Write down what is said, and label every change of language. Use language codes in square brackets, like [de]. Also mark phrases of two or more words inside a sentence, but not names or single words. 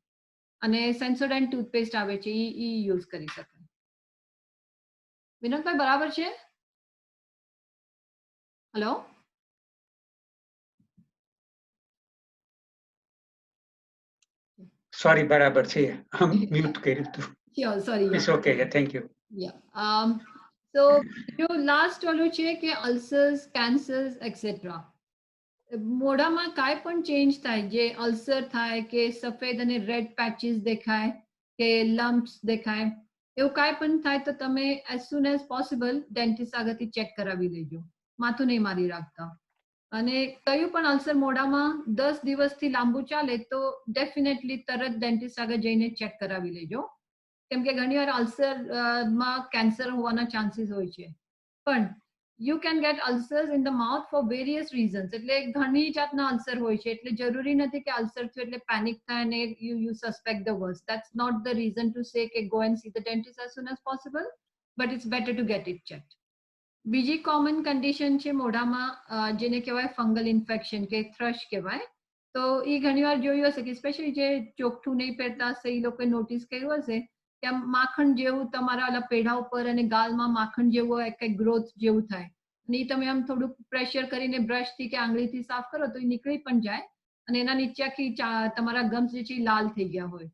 [gu] અને સેન્સોડાઇન ટૂથપેસ્ટ આવે છે એ યુઝ કરી શકાય. વિનોદભાઈ બરાબર છે? હેલો, સોરી, બરાબર છે. મ્યુટ કર્યું હતું. [en] Sure, sorry. It's okay. Yeah, thank you. Yeah. [gu] So જો લાસ્ટ ઓલું છે કે [en] ulcers, cancers etcetera, [gu] મોઢામાં કાંઈ પણ ચેન્જ થાય, જે અલ્સર થાય કે સફેદ અને [en] red patches [gu] દેખાય કે લમ્પ્સ દેખાય, એવું કાંઈ પણ થાય તો તમે [en] as soon as possible dentist [gu] આગળથી ચેક કરાવી લેજો, માથું નહીં મારી રાખતા. અને કયું પણ અલ્સર મોઢામાં 10 દિવસથી લાંબુ ચાલે તો ડેફિનેટલી તરત ડેન્ટિસ્ટ આગળ જઈને ચેક કરાવી લેજો, કેમ કે ઘણીવાર અલ્સર માં કેન્સર હોવાના ચાન્સીસ હોય છે. [en] પણ you can get ulcers in the mouth for various reasons. [gu] એટલે ઘણી જાતના અલ્સર હોય છે, એટલે જરૂરી નથી કે અલ્સર થયું એટલે પેનિક થાય અને [en] you suspect the worst. That's not the reason to say કે go and see the dentist as soon as possible, but it's better to get it checked. [gu] બીજી કોમન કન્ડિશન છે મોઢામાં જેને કહેવાય ફંગલ ઇન્ફેક્શન કે થ્રશ કહેવાય. તો એ ઘણીવાર જોયું હશે કે સ્પેશિયલી જે ચોખ્ઠું નહીં પહેરતા હશે એ લોકોએ નોટિસ કર્યું હશે કે આમ માખણ જેવું તમારા ઓલા પેઢા ઉપર અને ગાલમાં માખણ જેવું કંઈક ગ્રોથ જેવું થાય અને એ તમે આમ થોડુંક પ્રેશર કરીને બ્રશથી કે આંગળીથી સાફ કરો તો એ નીકળી પણ જાય અને એના નીચે આખી તમારા ગમ્સ જે છે એ લાલ થઈ ગયા હોય.